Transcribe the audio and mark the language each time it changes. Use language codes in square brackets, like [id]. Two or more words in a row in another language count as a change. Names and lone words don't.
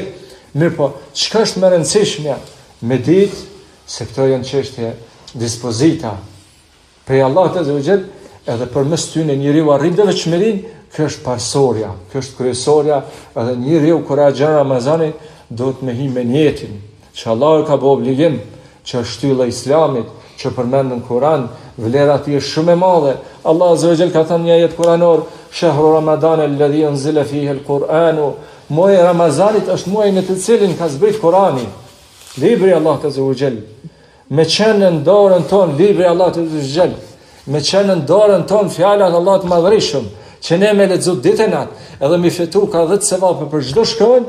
[sq] Mirë po, çka është më rëndësishme me ditë se këto janë çështje dispozita prej Allahut [ar] عز وجل, [sq] edhe përmes tyre njeriu arrin devotshmërinë, kjo është parsorja, kjo është kryesorja, edhe njeriu kur agjon Ramazanin do të me hi me njetin, që Allah ka bë obligim, që është shtylla e Islamit, që përmend në Kur'an, vlera e është shumë e madhe. Allah [ar] عز وجل [sq] ka thënë një ajet kuranor, [ar] شهر رمضان الذي أنزل فيه القرآن, [sq] muaji i Ramazanit është muaji në të cilin ka zbrit Kur'ani, libri i Allahut [ar] عز وجل. [sq] Me qenë në dorën tonë libri i Allahut [ar] عز وجل, [sq] me qenë në dorën tonë fjala e Allahut të Madhërisëm, që ne me lexu ditën natë, edhe mi fitu ka 10 sevape për çdo shkollë.